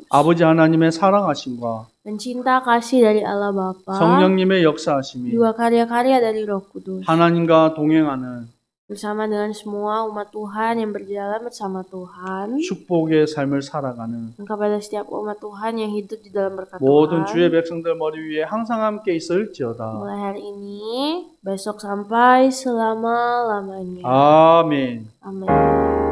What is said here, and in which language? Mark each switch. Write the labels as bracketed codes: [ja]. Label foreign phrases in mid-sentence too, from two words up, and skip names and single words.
[ko] 아버지 하나님의 사랑하심과 [id] dan cinta kasih dari Allah Bapa, [ko] 성령님의 역사하심이 [id] dua karya-karya dari Roh Kudus, [ko] 하나님과 동행하는 [id] bersama dengan semua umat Tuhan yang berjalan bersama Tuhan, [ko] 축복의 삶을 살아가는 [id] dan kepada setiap umat Tuhan yang hidup di dalam berkat [ko] 모든 주의 [id] Tuhan, [ko] 백성들 머리 위에 항상 함께 있을지어다. [id] mulai hari ini, besok sampai selama-lamanya. [ko] 아멘. [id] Amin.